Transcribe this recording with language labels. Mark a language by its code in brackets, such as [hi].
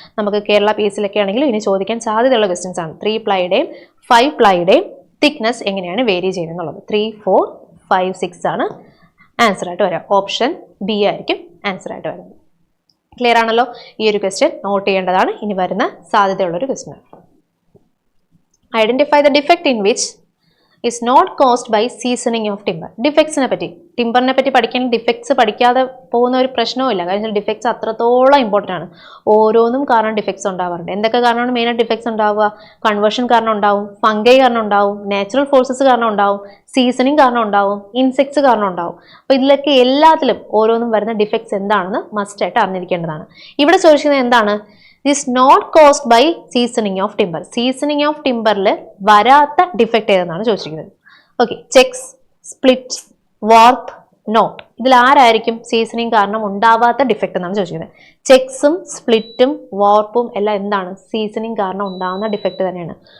[ml] നമുക്ക് കേരള PSC ആണെങ്കിലും ഇനി ചോദിക്കാൻ സാധ്യതയുള്ള ക്വസ്റ്റ്യൻസ് ആണ്. 3 പ്ലൈയുടെയും 5 പ്ലൈയുടെയും തിക്നെസ് എങ്ങനെയാണ് വേരി ചെയ്യുന്നത് എന്നുള്ളത്. 3, 4, 5, 6 ആണ് ആൻസർ ആയിട്ട് വരിക. ഓപ്ഷൻ ബി ആയിരിക്കും ആൻസർ ആയിട്ട് വരുന്നത്. ക്ലിയർ ആണല്ലോ? ഈ ഒരു ക്വസ്റ്റ്യൻ നോട്ട് ചെയ്യേണ്ടതാണ്. ഇനി വരുന്ന സാധ്യതയുള്ളൊരു ക്വസ്റ്റ്യൻ ആണ്. [en] Identify the defect in which is not caused by seasoning of timber. [ml] ഡിഫക്ട്സിനെ പറ്റി, ടിമ്പറിനെ പറ്റി പഠിക്കാൻ ഡിഫക്ട്സ് പഠിക്കാതെ പോകുന്ന ഒരു പ്രശ്നവുമില്ല. കാരണം ഡിഫക്ട്സ് അത്രത്തോളം ഇമ്പോർട്ടൻ്റ് ആണ്. ഓരോന്നും കാരണം ഡിഫക്ട്സ് ഉണ്ടാവാറുണ്ട്. എന്തൊക്കെ കാരണമാണ് മെയിനായിട്ട് ഡിഫക്ട്സ് ഉണ്ടാവുക? കൺവേർഷൻ കാരണം ഉണ്ടാവും, ഫംഗൈ കാരണം ഉണ്ടാവും, നാച്ചുറൽ ഫോഴ്സസ് കാരണം ഉണ്ടാവും, സീസണിങ് കാരണം ഉണ്ടാവും, ഇൻസെക്ട്സ് കാരണം ഉണ്ടാവും. അപ്പോൾ ഇതിലൊക്കെ എല്ലാത്തിലും ഓരോന്നും വരുന്ന ഡിഫക്ട്സ് എന്താണെന്ന് മസ്റ്റായിട്ട് അറിഞ്ഞിരിക്കേണ്ടതാണ്. ഇവിടെ ചോദിക്കുന്നത് എന്താണ്? [en] is not caused by seasoning of timber. Seasoning of timberൽ [ml] വരാത്ത ഡിഫക്റ്റ് ഏതെന്നാണ് ചോദിച്ചിരിക്കുന്നത്. ഓക്കെ, ചെക്സ്, സ്പ്ലിറ്റ്സ്, വാർപ്പ്, നോട്ട്, ഇതിൽ ആരായിരിക്കും സീസണിങ് കാരണം ഉണ്ടാവാത്ത ഡിഫക്റ്റ് എന്നാണ് ചോദിച്ചിരിക്കുന്നത്. ചെക്സും സ്പ്ലിറ്റും വാർപ്പും എല്ലാം എന്താണ്? സീസണിങ് കാരണം ഉണ്ടാകുന്ന ഡിഫക്റ്റ് തന്നെയാണ്.